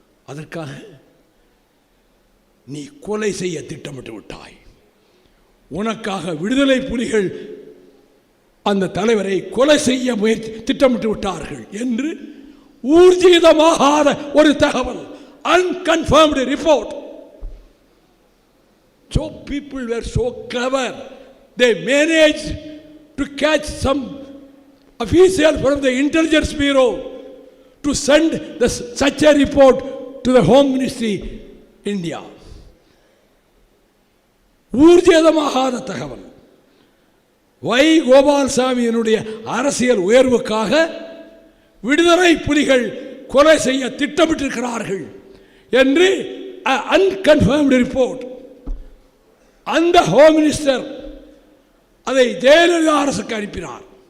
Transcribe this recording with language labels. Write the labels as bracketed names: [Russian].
[Tamil] அதற்காக நீ கொலை செய்ய திட்டமிட்டு விட்டாய். உனக்காக விடுதலை புலிகள் அந்த தலைவரை கொலை செய்ய திட்டமிட்டு விட்டார்கள் என்று ஊர்ஜிதமாகாத ஒரு தகவல், [English] unconfirmed report. So people were so clever. They managed to catch some official from the intelligence bureau to send such a report to the Home Ministry, India. [Tamil] ஊர்ஜிதமாகாத தகவல். வை கோபால்சாமியினுடைய அரசியல் உயர்வுக்காக விடுதலை புலிகள் கொலை செய்ய திட்டமிட்டிருக்கிறார்கள் என்று அன்கன்ஃபர்ம்டு ரிப்போர்ட். அந்த ஹோம் மினிஸ்டர் அதை ஜெயலலிதா அரசுக்கு அனுப்பினார்.